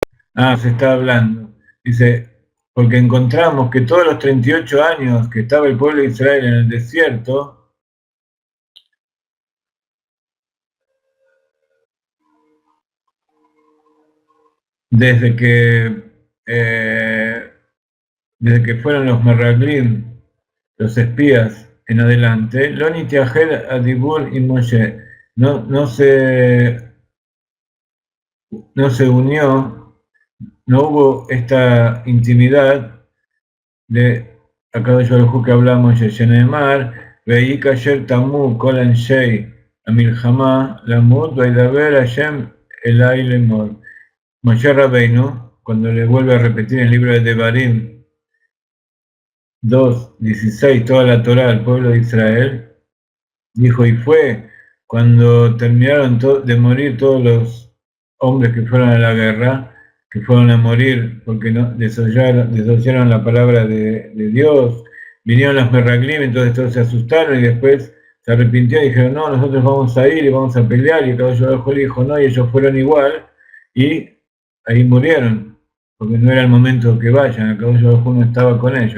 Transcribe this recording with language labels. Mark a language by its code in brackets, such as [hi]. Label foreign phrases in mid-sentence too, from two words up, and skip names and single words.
[es] Se está hablando. Dice, porque encontramos que todos los 38 años que estaba el pueblo de Israel en el desierto, desde que, eh, desde que fueron los Meraglim, los espías en adelante, [he] לא נתייחד הדיבור [es] y Moshe, no se unió, no hubo esta intimidad de [he] הקדוש ברוך הוא [es] que hablamos de [he] שנאמר, ויהי כאשר תמו כל אנשי המלחמה למות וידבר השם אלי לאמר. [es] Moshe Rabbeinu, cuando le vuelve a repetir el libro de Devarim 2:16 toda la Torah al pueblo de Israel, dijo, y fue cuando terminaron de morir todos los hombres que fueron a la guerra, que fueron a morir porque no desoyeron la palabra de Dios, vinieron los Meraglim, entonces todos se asustaron y después se arrepintieron y dijeron, no, nosotros vamos a ir y vamos a pelear, y [he] הקדוש ברוך הוא [es] dijo, no, y ellos fueron igual, y ahí murieron, porque no era el momento que vayan, [he] הקדוש ברוך הוא [es] no estaba con ellos.